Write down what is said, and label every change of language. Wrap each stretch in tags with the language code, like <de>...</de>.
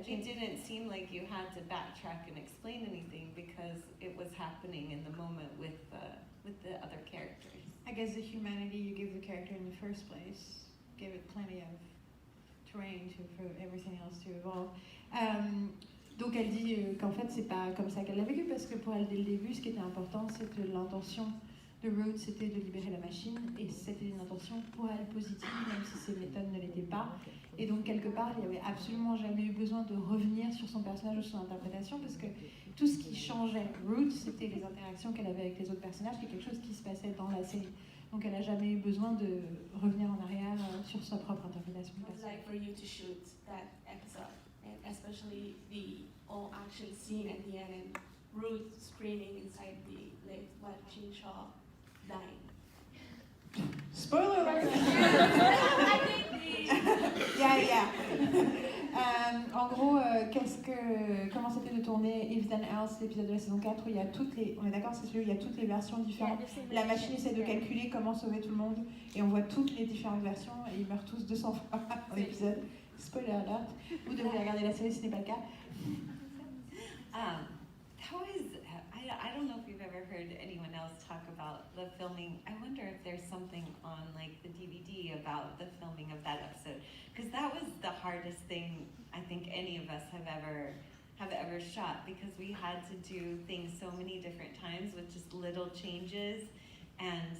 <en>It didn't seem like you had to backtrack and explain anything, because it was happening in the moment with the other characters. I guess the humanity you give the character in the first place gave it plenty of terrain for everything else to evolve.</en> <fr>Donc elle dit qu'en fait c'est pas comme ça qu'elle l'a vécu, parce que pour elle dès le début ce qui était important c'était l'intention de Ruth, c'était de libérer la machine, et c'était une intention pour elle positive, même si ses méthodes ne l'étaient pas. Et donc quelque part il n'y avait absolument jamais eu besoin de revenir sur son personnage ou son interprétation, parce que tout ce qui changeait Ruth, c'était les interactions qu'elle avait avec les autres personnages, qui est quelque chose qui se passait dans la série. Donc elle n'a jamais eu besoin de revenir en arrière sur sa propre interprétation.</fr> <en>What's it like for you to shoot that episode, and especially the all action scene at the end and Ruth screaming inside the lift watching Shaw dying? Spoiler alert! I think Yeah.</en> <fr>En gros, comment c'était de tourner If Then Else, l'épisode de la saison 4, où il y a on est d'accord, c'est celui où il y a toutes les versions différentes. La machine essaie de calculer comment sauver tout le monde, et on voit toutes les différentes versions, et ils meurent tous 200 fois dans l'épisode.</fr> <en>Spoiler alert.</en> <fr>Vous devriez regarder la série si ce n'est pas le cas.</fr> <en>I don't know if you've ever heard anyone else talk about the filming. I wonder if there's something on like the DVD about the filming of that episode, because that was the hardest thing I think any of us have ever shot, because we had to do things so many different times with just little changes, and</en>